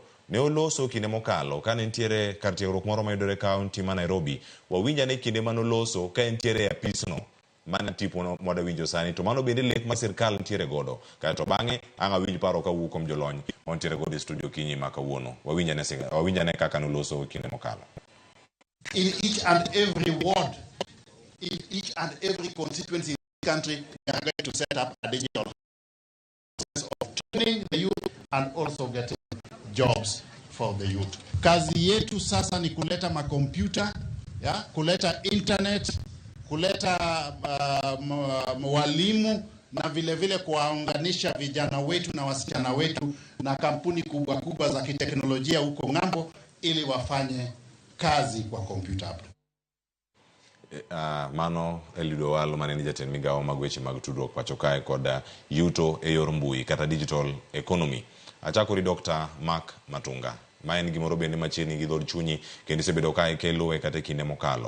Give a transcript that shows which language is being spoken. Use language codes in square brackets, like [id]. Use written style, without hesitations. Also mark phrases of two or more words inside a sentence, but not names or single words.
[luo] Ne oloso kinde mokalo ka nitiere kar tiegruok moro mayudore kaunti ma Nairobi. Wawinja ni kinde manoloso ka nitiere e apisno mana tipo moda winjo sani, to mano bende lek ma sirkal nitiere godo. Kato bang'e ang' awinj paro ka wuok kuom jolony montiere godo e studio kinyi ma kawuono. Wawinja ne kaka noloso kinde mokalo. [en] In each and every ward, in each and every constituency in the country, we are going to set up a digital process of training the youth and also getting jobs for the youth. [sw] Kazi yetu sasa ni kuleta makompyuta, kuleta internet, kuleta walimu na vile vile kuwaunganisha vijana wetu na wasichana wetu na kampuni kubwa kubwa za kiteknolojia huko ng'ambo ili wafanye kazi kwa kompyuta. [luo] Mano Eliud Owalo mane ni jatend migawo mag weche mag tudruok pacho kae koda yuto e yor mbui kata [en] digital economy. [luo] Achakori Dr. Mark Matunga, ma en gimoro bende machiegni gi dhod chunyi kendo isebedo kae keluwe kata kinde mokalo.